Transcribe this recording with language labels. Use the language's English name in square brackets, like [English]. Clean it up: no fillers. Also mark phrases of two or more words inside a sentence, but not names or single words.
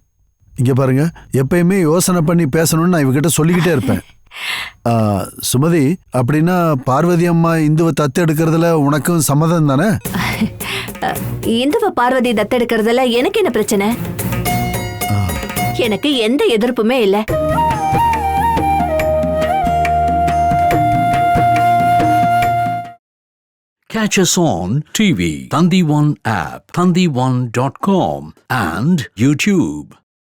[Tamil] இங்க பாருங்க, எப்பயுமே யோசனை பண்ணி பேசணும்னு நான் இவகிட்ட சொல்லிக்கிட்டே இருப்பேன். சுமதி, அப்படின்னா பார்வதி அம்மா இந்துவை தத்து எடுக்கிறதுல உனக்கும் சம்மதம் தானே? இந்துவ பார்வதி தத்தெடுக்கிறதுல எனக்கு என்ன பிரச்சனை? எனக்கு எந்த எதிர்ப்புமே இல்ல. [English] Catch us on TV, Thandivan app, thandivan.com and YouTube.